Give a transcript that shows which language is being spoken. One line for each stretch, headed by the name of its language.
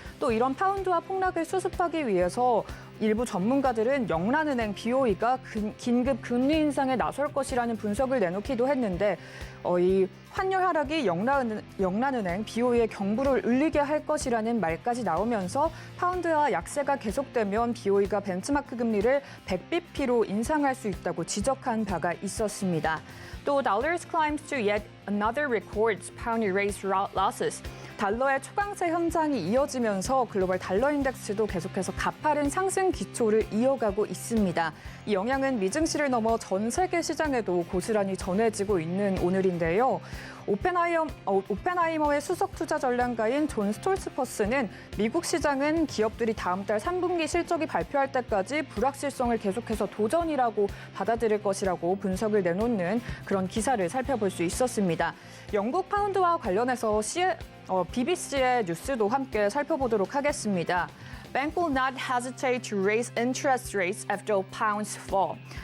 Korean: 또 이런 파운드화 폭락을 수습하기 위해서 일부 전문가들은 영란은행 BOE가 긴급 금리 인상에 나설 것이라는 분석을 내놓기도 했는데 이 환율 하락이 영란은행 BOE의 경부를 울리게 할 것이라는 말까지 나오면서 파운드화 약세가 계속되면 BOE가 벤치마크 금리를 100bp로 인상할 수 있다고 지적한 바가 있었습니다.
English: 또 dollars climbs to yet another record, pound erased losses.
Korean: 달러의 초강세 현상이 이어지면서 글로벌 달러 인덱스도 계속해서 가파른 상승 기초를 이어가고 있습니다. 이 영향은 미증시를 넘어 전 세계 시장에도 고스란히 전해지고 있는 오늘인데요. 오펜하이머의 수석 투자 전략가인 존 스톨츠퍼스는 미국 시장은 기업들이 다음 달 3분기 실적이 발표할 때까지 불확실성을 계속해서 도전이라고 받아들일 것이라고 분석을 내놓는 그런 기사를 살펴볼 수 있었습니다. 영국 파운드와 관련해서 BBC의 뉴스도 함께 살펴보도록 하겠습니다.
English: Bank will not hesitate to raise interest rates after pounds fall.